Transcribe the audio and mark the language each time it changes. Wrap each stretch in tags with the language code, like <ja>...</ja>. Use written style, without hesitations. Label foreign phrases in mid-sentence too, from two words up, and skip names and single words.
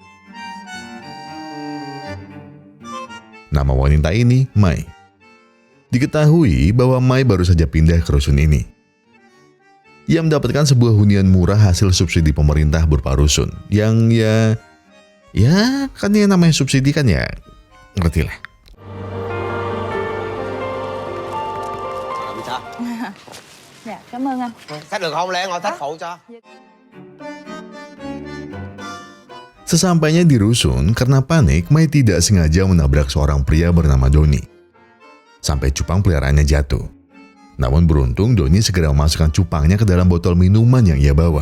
<id>Nama wanita ini Mai. Diketahui bahwa Mai baru saja pindah ke rusun ini. Ia mendapatkan sebuah hunian murah hasil subsidi pemerintah berupa rusun. Yang ya kan yang namanya subsidi kan ya, ngertilah.</id> <vi>Dạ, cảm ơn anh. Xách được không? Lẹ ngồi xách phụ cho.</vi> <id>Sesampainya di rusun, karena panik, Mai tidak sengaja menabrak seorang pria bernama Doni. Sampai cupang peliharaannya jatuh. Namun beruntung Doni segera memasukkan cupangnya ke dalam botol minuman yang ia bawa.</id>